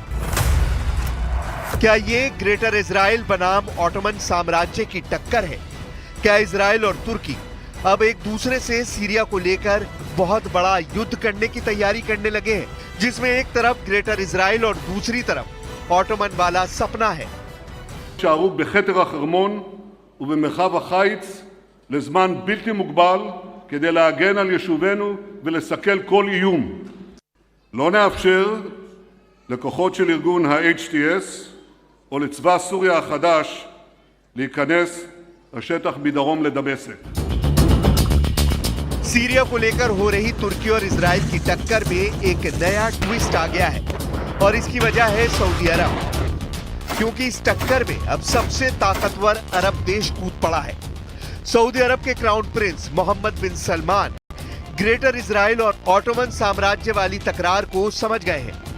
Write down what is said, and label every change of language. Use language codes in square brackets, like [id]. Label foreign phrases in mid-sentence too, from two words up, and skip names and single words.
[hi] क्या ये ग्रेटर इजराइल बनाम ऑटोमन साम्राज्य की टक्कर है? क्या इजराइल और तुर्की अब एक दूसरे से सीरिया को लेकर बहुत बड़ा युद्ध करने की तैयारी करने लगे हैं, जिसमें एक तरफ ग्रेटर इजराइल और दूसरी तरफ ऑटोमन वाला सपना है? [he] שערו בחתר החרמון ובמרחב החיץ לזמן בלתי מוגבל כדי להגן על יישובינו ולסכל כל איום. לא נאפשר לכוחות של ארגון ה-HTS או לצבא סוריה החדש להיכנס לשטח מדרום לדמשק. [hi] सीरिया को लेकर हो रही तुर्की और इजराइल की टक्कर में एक नया ट्विस्ट आ गया है और इसकी वजह है सऊदी अरब, क्योंकि इस टक्कर में अब सबसे ताकतवर अरब देश कूद पड़ा है। सऊदी अरब के [en] crown prince [hi] मोहम्मद बिन सलमान ग्रेटर इजराइल और ऑटोमन साम्राज्य वाली तकरार को समझ गए हैं।